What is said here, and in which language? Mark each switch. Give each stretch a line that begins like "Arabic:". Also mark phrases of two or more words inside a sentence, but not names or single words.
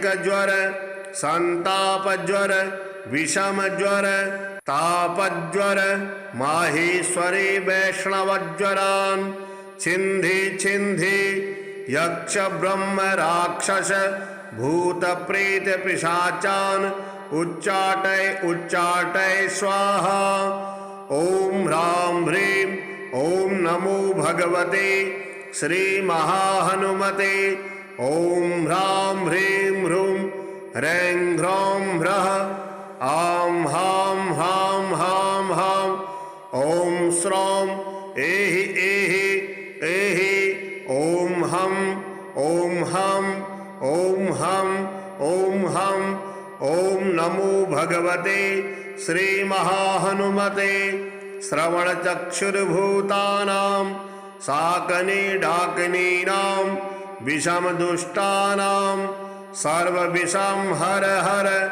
Sanskrit: ज्वर संताप ज्वर विषम ज्वर तापज्वर माहेश्वरी वैष्णवज्वरान् छिन्धि छिन्धि यक्ष ब्रह्म राक्षस भूत प्रेत पिशाचान् उच्चाटय उच्चाटय स्वाहा। ओम ह्रां ह्रीं ओम नमो भगवते श्री महाहनुमते। ओम ह्रां ह्रीं ह्रूं ह्रैं ह्रौं ह्रः आं हां हां हां हां। ओम श्रौं एहि एहि एहि ओम हं ओम हं ओम हं ओम हं। ओम नमो भगवते श्री महाहनुमते। श्रवणचक्षुर्भूतानां साकने डाकिनीनां विषमदुष्टानां सर्वविषं हर हर।